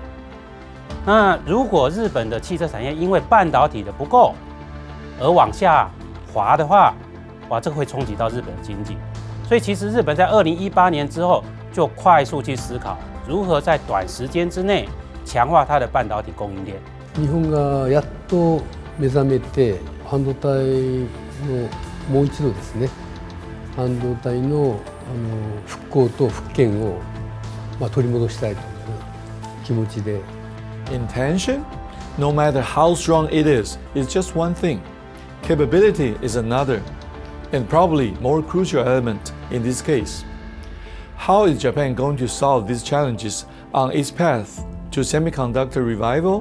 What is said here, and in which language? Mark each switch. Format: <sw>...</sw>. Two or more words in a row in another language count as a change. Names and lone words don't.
<zh>那如果日本的汽车产业因为半导体的不够而往下滑的话，哇，这个会冲击到日本的经济。所以其实日本在2018年之后就快速去思考如何在短时间之内強化它的半導體供應鏈。</zh> <ja>日本がやっと目覚めて半導体のもう一度ですね、半導体の復興と復権を取り戻したいという気持ちで。</ja> <en>Intention, no matter how strong it is just one thing. Capability is another, and probably more crucial element in this case. How is Japan going to solve these challenges on its path to semiconductor revival?</en>